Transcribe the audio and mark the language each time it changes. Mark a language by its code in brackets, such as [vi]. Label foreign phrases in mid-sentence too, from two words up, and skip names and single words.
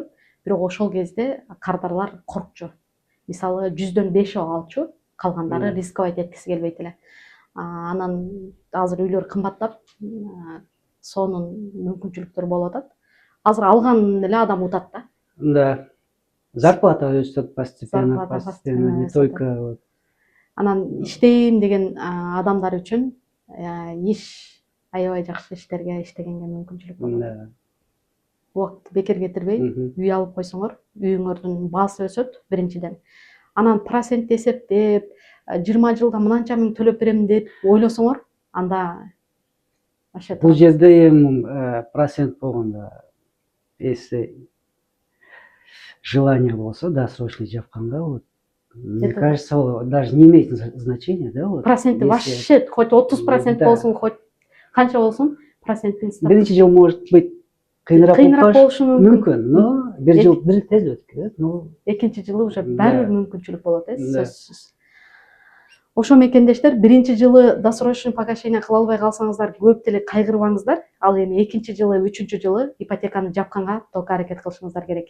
[ky] Бирок ошол кезде кардарлар коркчу. Мисалы 100дөн 5 алчу, калгандары рисковать эткиси келбейт эле. Анан азыр үйлөр кымбаттап, сонун мүмкүнчүлүктөр болуп атат. Азыр алган эле адам утат да. [ru] Да. Зарплата өсөт постепенно, не только вот. [ky] Анан иштейм деген адамдар үчүн иш аябай жакшы иштерге иштегенге мүмкүнчүлүк болот. Убакытты бекер кетирбей, үй алып койсоңор, үйүңөрдүн баасы өсөт биринчиден. Анан процент эсептеп, 20 жылда мынанча миң төлөп берем деп ойлосоңор, анда бул жерде эми процент болгондо, [ru] если желание [ky] болсо, досрочный жапканга, [ru] вот, мне кажется, даже не имеет значения, да? Вот, проценты вообще, [ky] хоть 30% болсун, хоть канча болсун, проценттин ставкасы. Биринчи жыл [ru] может быть [ky] кыйыныраак болушу мүмкүн, но бир жыл бир тез өтүп кетет. Экинчи жылы уже баары бир мүмкүнчүлүк болот, сөзсүз. Ошо мекендештер биринчи жылы [ru] досрочный погашение [ky] кыла албай калсаңыздар, көп деле кайгырбаңыздар. Ал эми экинчи жылы, үчүнчү жылы ипотеканы жапканга толук аракет кылышыңыздар керек.